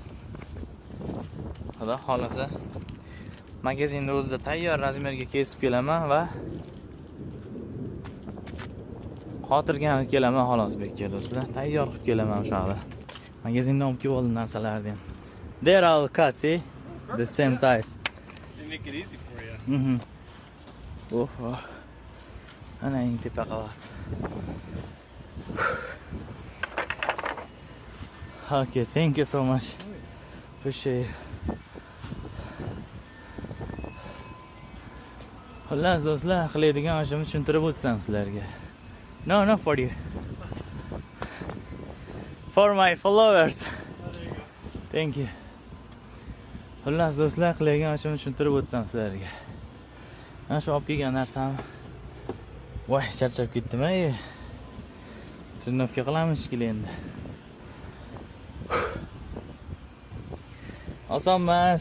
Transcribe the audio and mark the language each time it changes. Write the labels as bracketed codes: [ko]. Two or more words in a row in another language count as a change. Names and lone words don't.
[uz] Xudo xolasa magazinda o'zida tayyor razmerga kesib kelaman va xotirgani kelaman xolos bekka do'stlar. Tayyor qilib kelaman o'shada. Magazindan olib kelib oldim narsalarni ham. [en] They're all cut, see? The same size. They make it easy for you. [uz] Oh. Ana eng tepa qavat. [en] Okay, thank you so much. Appreciate it. [uz] Xullas do'stlar, qiladigan ishimni tushuntirib o'tsam sizlarga. [en] No, not for you. For my followers. Oh, there you go. Thank you. [uz] Xullas do'stlar, qiladigan ishimni tushuntirib o'tsam sizlarga. Mana shu olib kelgan narsam. Voy, charchab ketdim-ay. Trenirovka qilamiz shekilli endi. Oson emas.